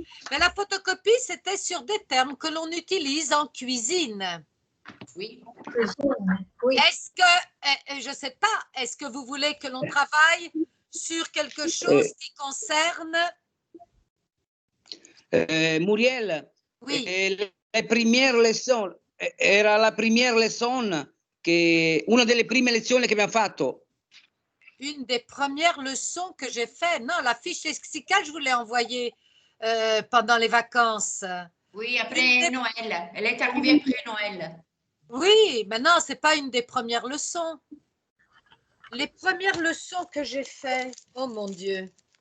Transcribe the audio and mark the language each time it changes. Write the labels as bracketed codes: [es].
[fr] Mais la photocopie, c'était sur des termes que l'on utilise en cuisine. Oui. Est-ce que, je ne sais pas, est-ce que vous voulez que l'on travaille sur quelque chose qui concerne... Muriel, Oui. la première leçon, [it] era la première leçon, una delle prime lezioni che abbiamo fatto. [fr] Une des premières leçons que j'ai fait. Non, la fiche lexicale, je vous l'ai envoyée pendant les vacances. Oui, après Noël. Elle est arrivée après Noël. Oui, mais non, ce n'est pas une des premières leçons. Les premières leçons que j'ai faites, oh mon Dieu.